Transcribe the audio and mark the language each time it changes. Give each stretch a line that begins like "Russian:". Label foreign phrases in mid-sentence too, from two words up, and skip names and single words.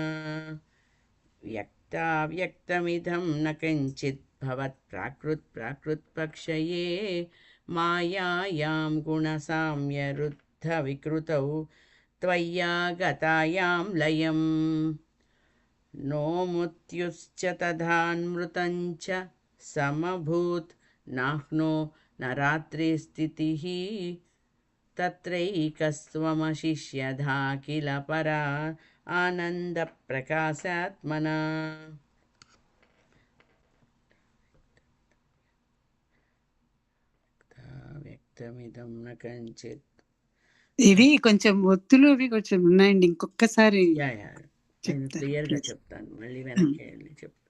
Sanskrit: వ్యక్త వ్యక్తమిదం న కించిత్ భవత్ ప్రాకృత్పక్షయే. మాయాయాం గుణసామ్యరుద్ధ వికృతౌ త్వయ్యాగతాయాం లయం. नो मृत्युश्च तथान्मृतं च समभूत् नाह्नो न रात्रिस्थितिः तत्रैकस्त्वमशिष्यधा किल परा आनन्दप्रकाशात्मना. వ్యక్తమిదం న కంచిత్.
Telugu: ఇవి కొంచెం ఒత్తులు అవి కొంచెం ఉన్నాయండి, ఇంకొకసారి యా యా నేను చెప్తారా క్లియర్గా ప్లీజ్? చెప్తాను, మళ్ళీ వెనక్కి వెళ్ళి చెప్తాను.